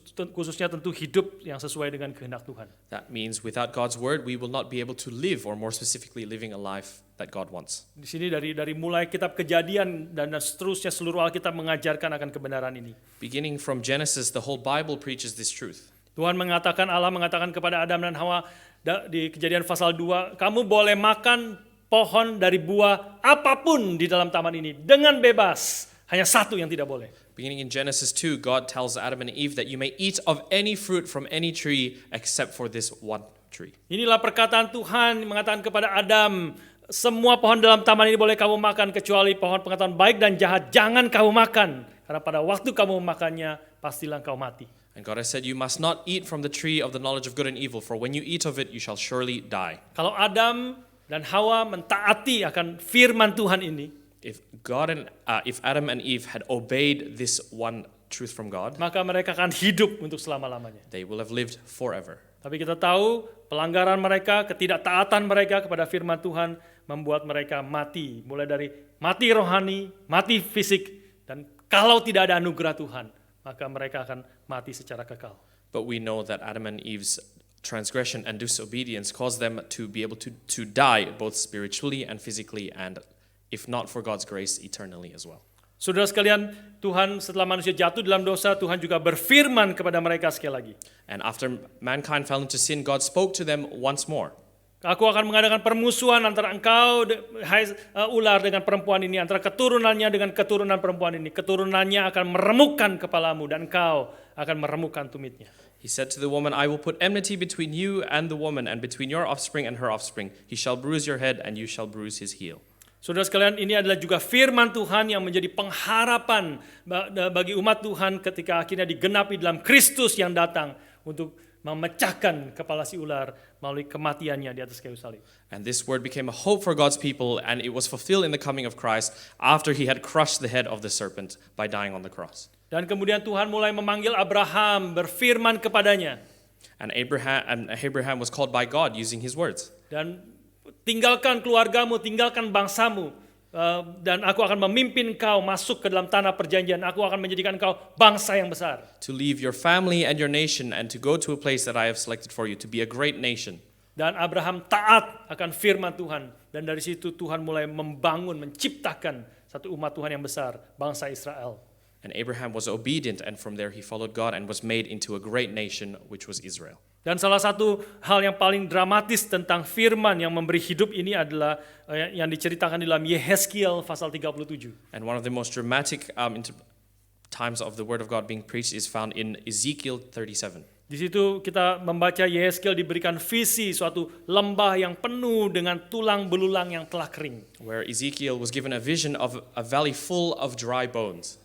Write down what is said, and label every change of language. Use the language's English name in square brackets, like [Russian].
[Indonesian] khususnya tentu hidup yang sesuai dengan kehendak Tuhan. [English] That means without God's word, we will not be able to live, or more specifically, living a life that God wants. [Indonesian] Di sini dari mulai kitab Kejadian dan seterusnya seluruh Alkitab mengajarkan akan kebenaran ini. [English] Beginning from Genesis, the whole Bible preaches this truth. [Indonesian] Allah mengatakan kepada Adam dan Hawa di Kejadian pasal 2, kamu boleh makan pohon dari buah apapun di dalam taman ini dengan bebas. Hanya satu yang tidak boleh. [English] Beginning in Genesis 2, God tells Adam and Eve that you may eat of any fruit from any tree except for this one tree. [Indonesian] Inilah perkataan Tuhan mengatakan kepada Adam, semua pohon dalam taman ini boleh kamu makan kecuali pohon pengetahuan baik dan jahat jangan kamu makan. Karena pada waktu kamu memakannya pastilah kau mati. [English] And God has said, you must not eat from the tree of the knowledge of good and evil, for when you eat of it, you shall surely die. [Indonesian] Kalau Adam dan Hawa mentaati akan firman Tuhan ini, [English] If Adam and Eve had obeyed this one truth from God, [Indonesian] maka mereka akan hidup untuk selama-lamanya. [English] they will have lived forever. [Indonesian] Tapi kita tahu pelanggaran mereka, ketidaktaatan mereka kepada firman Tuhan membuat mereka mati. Mulai dari mati rohani, mati fisik, dan kalau tidak ada anugerah Tuhan, maka mereka akan mati secara kekal. [English] But we know that Adam and Eve's transgression and disobedience caused them to be able to die both spiritually and physically, and if not for God's grace, eternally as well. [Indonesian] Saudara sekalian, Tuhan setelah manusia jatuh dalam dosa, Tuhan juga berfirman kepada mereka sekali lagi. [English] And after mankind fell into sin, God spoke to them once more. [Indonesian] Aku akan mengadakan permusuhan antara engkau, ular, dengan perempuan ini, antara keturunannya dengan keturunan perempuan ini. Keturunannya akan meremukkan kepalamu dan engkau akan meremukkan tumitnya. [English] He said to the woman, I will put enmity between you and the woman, and between your offspring and her offspring. He shall bruise your head, and you shall bruise his heel. [Indonesian] Saudara sekalian, ini adalah juga firman Tuhan yang menjadi pengharapan bagi umat Tuhan ketika akhirnya digenapi dalam Kristus yang datang untuk memecahkan kepala si ular melalui kematiannya di atas kayu salib. [English] And this word became a hope for God's people, and it was fulfilled in the coming of Christ after he had crushed the head of the serpent by dying on the cross. [Indonesian] Dan kemudian Tuhan mulai memanggil Abraham, berfirman kepadanya. [English] And Abraham was called by God using his words. [Indonesian] Dan tinggalkan keluargamu, tinggalkan bangsamu, dan aku akan memimpin kau masuk ke dalam tanah perjanjian. Aku akan menjadikan kau bangsa yang besar. [English] To leave your family and your nation and to go to a place that I have selected for you, to be a great nation. [Indonesian] Dan Abraham taat akan firman Tuhan. Dan dari situ Tuhan mulai membangun, menciptakan satu umat Tuhan yang besar, bangsa Israel. [English] And Abraham was obedient, and from there he followed God and was made into a great nation, which was Israel. [Indonesian] Dan salah satu hal yang paling dramatis tentang firman yang memberi hidup ini adalah yang diceritakan di dalam Yehezkiel pasal 37. [English] And one of the most dramatic times of the word of God being preached is found in Ezekiel 37. [Indonesian] Di situ kita membaca Yehezkiel diberikan visi suatu lembah yang penuh dengan tulang belulang yang telah kering. [English] Where Ezekiel was given a vision of a valley full of dry bones.